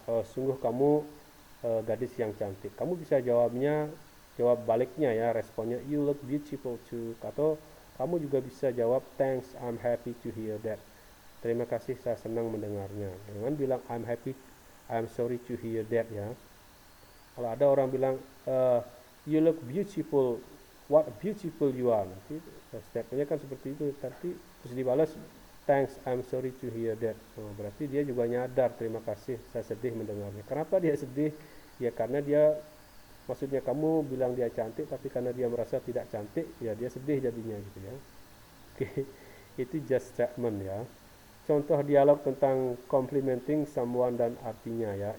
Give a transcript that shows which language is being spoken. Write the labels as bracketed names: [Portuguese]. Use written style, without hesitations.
[Indonesian] Sungguh kamu gadis yang cantik. Kamu bisa jawab baliknya ya, responnya [English] you look beautiful too. [Indonesian] Atau kamu juga bisa jawab [English] thanks, I'm happy to hear that. [Indonesian] Terima kasih, saya senang mendengarnya. Jangan bilang [English] I'm happy, I'm sorry to hear that ya. [Indonesian] Kalau ada orang bilang [English] you look beautiful, what beautiful you are. [Indonesian] Nanti statementnya kan seperti itu. Tapi terus dibalas [English] thanks, I'm sorry to hear that. [Indonesian] Oh, berarti dia juga nyadar, terima kasih, saya sedih mendengarnya. Kenapa dia sedih? Ya karena dia, maksudnya kamu bilang dia cantik, tapi karena dia merasa tidak cantik, ya dia sedih jadinya gitu ya. Oke, itu just statement ya. Contoh dialog tentang complimenting someone dan artinya ya.